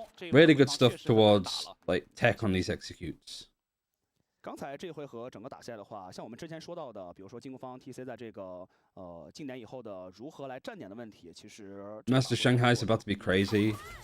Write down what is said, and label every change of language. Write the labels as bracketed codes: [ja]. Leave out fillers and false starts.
[en] Really good stuff towards like Tech on these executes. [zh] 刚才这回合整个打下来的话，像我们之前说到的，比如说进攻方 TC 在这个近点以后的如何来站点的问题，其实 [en] Master Shanghai is about to be crazy.